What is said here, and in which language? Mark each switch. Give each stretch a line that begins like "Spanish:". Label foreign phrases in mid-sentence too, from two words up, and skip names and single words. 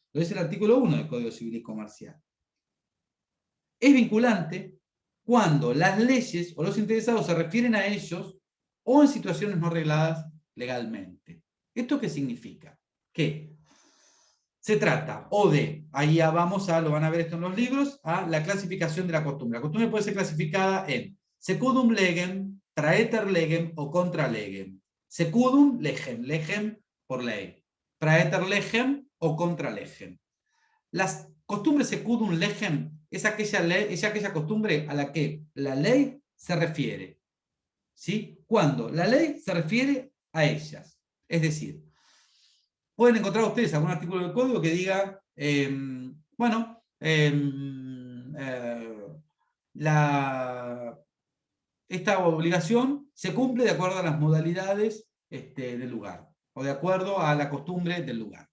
Spanish: Lo dice el artículo 1 del Código Civil y Comercial. Es vinculante cuando las leyes o los interesados se refieren a ellos o en situaciones no regladas legalmente. ¿Esto qué significa? Que se trata o de, ahí vamos a, lo van a ver esto en los libros, a la clasificación de la costumbre. La costumbre puede ser clasificada en
Latin: secundum legem, praeter legem
Spanish: o
Latin: contra legem. Secundum legem, legem
Spanish: por ley.
Latin: Praeter legem o contra legem.
Spanish: Las costumbres
Latin: secundum legem
Spanish: es aquella costumbre a la que la ley se refiere. ¿Sí? Cuando la ley se refiere a ellas. Es decir, pueden encontrar ustedes algún artículo del código que diga, esta obligación se cumple de acuerdo a las modalidades del lugar, o de acuerdo a la costumbre del lugar.